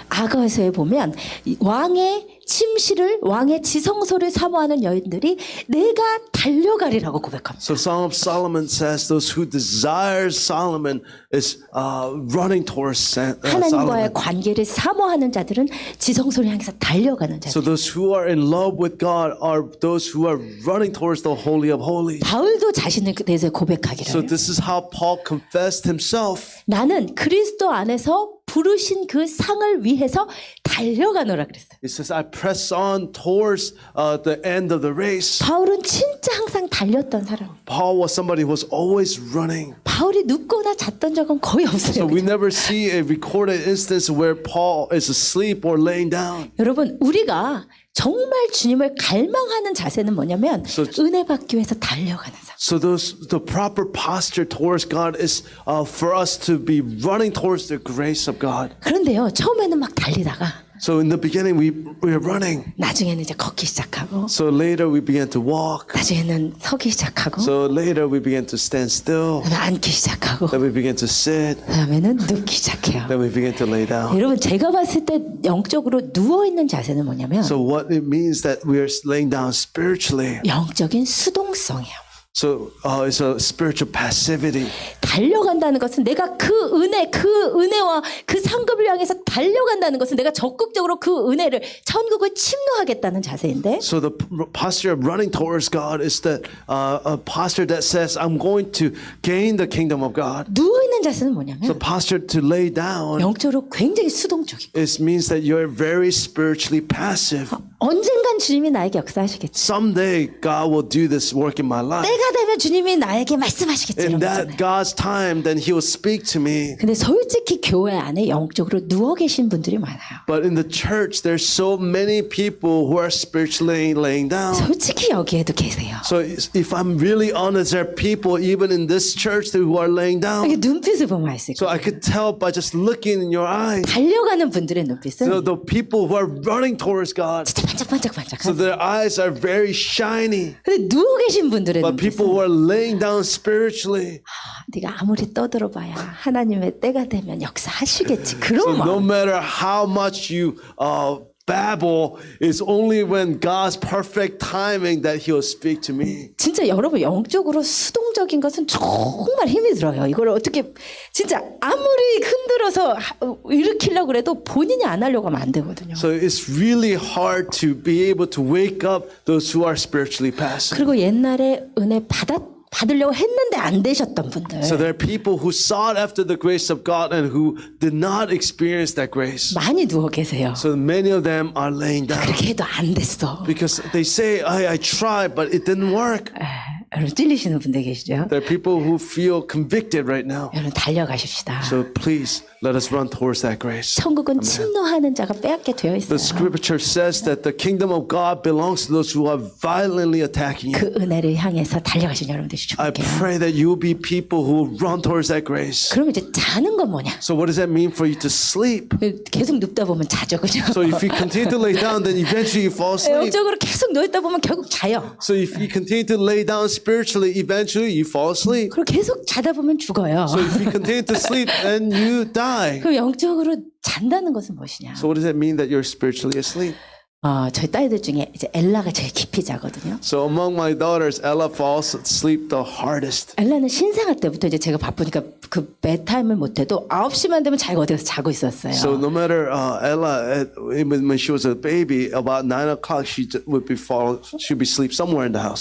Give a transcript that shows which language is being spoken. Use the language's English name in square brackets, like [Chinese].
[Korean] 악어에서에 보면 이 왕의 침실을 왕의 지성소를 사모하는 여인들이 내가 달려가리라고 고백합니다. [English] So Song of Solomon says those who desire Solomon is running towards [Korean] 하나님과의 [English] Solomon. [Korean] 관계를 사모하는 자들은 지성소를 향해서 달려가는 [English] So [Korean] 자들. [English] those who are in love with God are those who are running towards the Holy of Holies. [Korean] 바울도 자신을 대해서 [English] So [Korean] 고백하기를 [English] this is how Paul confessed himself. [Korean] 나는 그리스도 안에서 부르신 그 상을 위해서 달려가노라 그랬어요. [English] He says, I press on towards the end of the race. [Korean] 바울은 진짜 항상 달렸던 사람. [English] Paul was somebody who was always running. [Korean] 바울이 눕거나 잤던 적은 거의 [English] So [Korean] 없어요. [English] we never see a recorded instance where Paul is asleep or laying down. [Korean] 여러분 우리가 정말 주님을 갈망하는 자세는 뭐냐면 [English] So- [Korean] 은혜 받기 위해서 달려가는 삶. [English] So the proper posture towards God is for us to be running towards the grace of God. [Korean] 그런데요 처음에는 막 달리다가 [English] So in the beginning we are running. [Korean] 나중에는 이제 걷기 시작하고 [English] So later we began to walk. [Korean] 나중에는 서기 시작하고 [English] So later we began to stand still. [Korean] 그다음에 앉기 시작하고 [English] Then we began to sit. [Korean] 그다음에는 눕기 시작해요. [English] Then we began to lay down. [Korean] 여러분 제가 봤을 때 영적으로 누워 있는 자세는 뭐냐면 [English] So what it means that we are laying down spiritually. [Korean] 영적인 수동성이에요. [English] So it's a spiritual passivity. [Korean] 달려간다는 것은 내가 그 은혜와 그 상급을 향해서 달려간다는 것은 내가 적극적으로 그 은혜를 천국을 침노하겠다는 자세인데 [English] So the posture of running towards God is that a posture that says, I'm going to gain the kingdom of God. [Korean] 누워 있는 자세는 [English] The [Korean] 뭐냐면 [English] posture to lay down [Korean] 영적으로 굉장히 수동적이고 [English] it means that you're very spiritually passive. [Korean] 언젠간 주님이 나에게 역사하시겠지. [English] Someday God will do this work in my life. [Korean] 때가 되면 주님이 나에게 말씀하시겠지. [English] In [Korean] 이런 [English] that [Korean] 거잖아요. [English] God's time, then He will speak to me. [Korean] 근데 솔직히 교회 안에 영적으로 누워 계신 분들이 많아요. [English] But in the church, there's so many people who are spiritually laying down. [Korean] 솔직히 여기에도 계세요. [English] So if I'm really honest, there are people even in this church who are laying down. [Korean] 이게 눈빛을 보면 알 수 [English] So [Korean] 있고 [English] I could tell by just looking in your eyes. [Korean] 달려가는 분들의 눈빛은 [English] So the people who are running towards God, [Korean] 진짜 [English] so [Korean] 반짝반짝반짝한. [English] their eyes are very shiny. [Korean] 근데 누워 계신 분들의 [English] But people who [Korean] 눈빛은 [English] are laying down spiritually, [Korean] 네가 아무리 떠들어봐야 하나님의 때가 되면 역사하시겠지. [English] so [Korean] 그런 [English] no [Korean] 마음. [English] matter how much you babble, it's only when God's perfect timing that He'll speak to me. [Korean] 진짜 여러분 영적으로 수동적인 것은 정말 힘이 들어요. 이걸 어떻게 진짜 아무리 흔들어서 일으키려고 해도 본인이 안 하려고 하면 안 되거든요. [English] So it's really hard to be able to wake up those who are spiritually passive. [Korean] 그리고 옛날에 은혜 받으려고 했는데 안 되셨던 분들 [English] So there are people who sought after the grace of God and who did not experience that grace. [Korean] 많이 누워 계세요. [English] So many of them are laying down [Korean] 그렇게 해도 안 됐어. [English] because they say, I tried, but it didn't work. [Korean] 여러분 찔리시는 분들 계시죠? [English] There are people who feel convicted right now. [Korean] 여러분 달려가십시다. [English] So please let us run towards that grace. [Korean] 천국은 침노하는 자가 빼앗게 되어 있어요. [English] The scripture says that the kingdom of God belongs to those who are violently attacking you. [Korean] 그 은혜를 향해서 달려가신 여러분들 [English] I [Korean] 축복해요. [English] pray that you will be people who will run towards that grace. [Korean] 그럼 이제 자는 건 뭐냐? [English] So what does that mean for you to sleep? [Korean] 계속 눕다 보면 자죠, 그죠? [English] So if you continue to lay down, then eventually you fall asleep. [Korean] 영적으로 계속 누워있다 보면 결국 자요. [English] So if you continue to lay down spiritually, eventually you fall asleep. [Korean] 그리고 계속 자다 보면 죽어요. [English] So if you continue to sleep, then you die. [Korean] 그럼 영적으로 잔다는 것은 무엇이냐? [English] So what does that mean that you're spiritually asleep? [Korean] 저희 딸들 중에 이제 엘라가 제일 깊이 자거든요. [English] So among my daughters, Ella falls asleep the hardest. [Korean] 엘라는 신생아 때부터 이제 제가 바쁘니까 그 bedtime을 못해도 9시만 되면 자기가 어디서 자고 있었어요. [English] So no matter Ella, when she was a baby, about 9 o'clock she'd be asleep somewhere in the house.